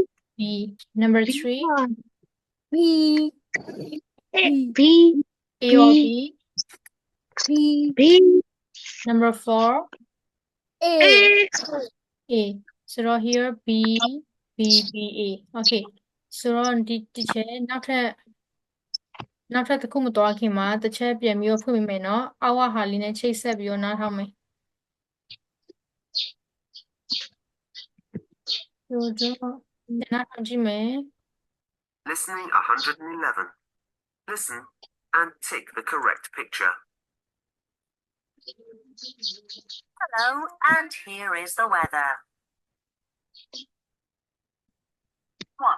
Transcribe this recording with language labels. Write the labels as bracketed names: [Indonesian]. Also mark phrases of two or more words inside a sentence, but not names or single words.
[English] B. Number 3. P. B. A or B? P. B. Number 4. A. A. So right here B, B, B, A. Okay. [Burmese] So ဒီချက်နောက်ထပ်တစ်ခုမတော်ခင်မှာတစ်ချက်ပြန်ပြီးတော့ဖွင့်ပေးမယ်နော်။အောက်ကဟာလေးနဲ့ချိတ်ဆက်ပြီးတော့နားထောင်မယ်။ဆိုတော့နားထောင်ကြည့်မယ် [English] Listening 111. Listen and tick the correct picture. Hello, and here is the weather. 1.